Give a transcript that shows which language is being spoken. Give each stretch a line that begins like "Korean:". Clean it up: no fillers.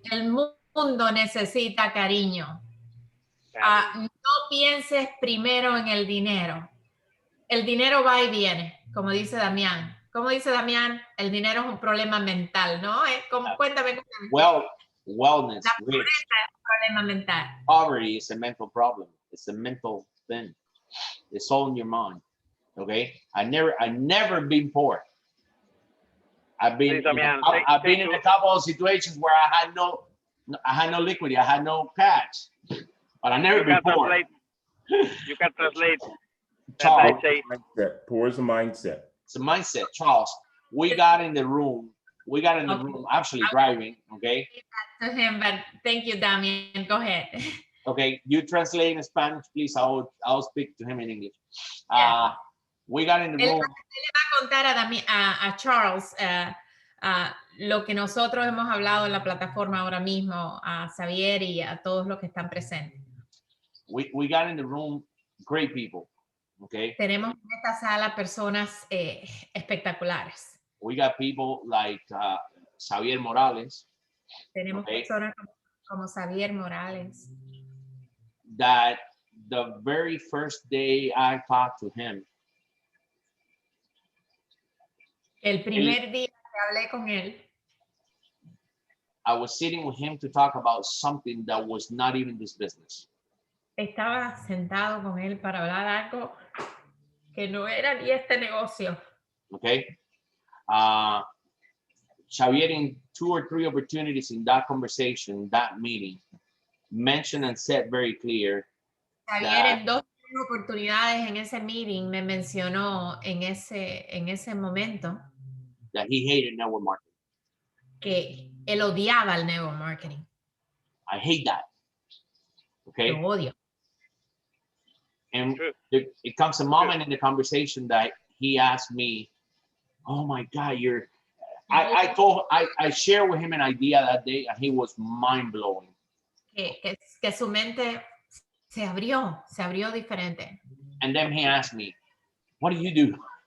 Spanish: El mundo necesita cariño. No pienses primero en el dinero. El dinero va y viene, como dice Damián. Como dice Damián, el dinero es un problema mental, ¿no? Cuéntame.
English: Wellness.
Spanish: La pobreza es un problema mental.
English: Poverty is a mental problem. It's a mental thing. It's all in your mind. Okay? I never been poor. I've been in a couple of situations where I had no liquidity, I had no cash, but I never been poor. You can translate. Charles, poor is a mindset. It's a mindset, Charles. We got in the room, actually driving, okay? To him, but thank you, Damian. Go ahead. Okay, you translate in Spanish, please. I'll speak to him in English. We got in the room.
Spanish: Él le va a contar a Charles lo que nosotros hemos hablado en la plataforma ahora mismo, a Xavier y a todos los que están presentes.
English: We got in the room great people, okay?
Spanish: Tenemos en esta sala personas espectaculares.
English: We got people like Xavier Morales.
Spanish: Tenemos personas como Xavier Morales.
English: That the very first day I talked to him,
Spanish: El primer día que hablé con él,
English: I was sitting with him to talk about something that was not even this business.
Spanish: estaba sentado con él para hablar algo que no era ni este negocio.
English: Okay. Xavier, in 2 or 3 opportunities in that conversation, that meeting, mentioned and said very clear.
Spanish: Javier en 2 oportunidades en ese meeting me mencionó en ese momento
English: That he hated network marketing.
Spanish: que él odiaba el network marketing.
English: I hate that. Okay.
Spanish: Lo odio.
English: And it comes a moment in the conversation that he asked me, "Oh my God, I shared with him an idea that day, and he was mind blowing."
Spanish: Que su mente se abrió diferente.
English: And then he asked me, "What do you do?"